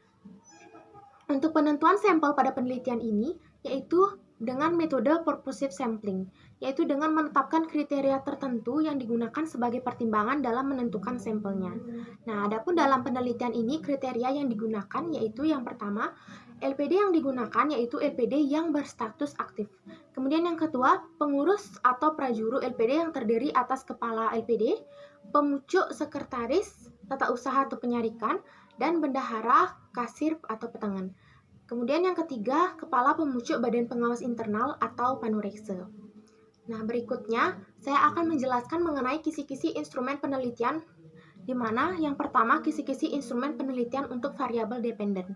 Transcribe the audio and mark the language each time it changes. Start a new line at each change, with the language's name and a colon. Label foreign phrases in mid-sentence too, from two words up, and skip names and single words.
Indonesian: Untuk penentuan sampel pada penelitian ini yaitu dengan metode purposive sampling, yaitu dengan menetapkan kriteria tertentu yang digunakan sebagai pertimbangan dalam menentukan sampelnya. Nah, adapun dalam penelitian ini kriteria yang digunakan yaitu yang pertama, LPD yang digunakan yaitu LPD yang berstatus aktif. Kemudian yang kedua, pengurus atau prajuru LPD yang terdiri atas kepala LPD, pemucuk sekretaris, tata usaha atau penyarikan, dan bendahara, kasir atau petangan. Kemudian yang ketiga, kepala pemucuk badan pengawas internal atau panurekse. Nah, berikutnya saya akan menjelaskan mengenai kisi-kisi instrumen penelitian, di mana yang pertama kisi-kisi instrumen penelitian untuk variabel dependen.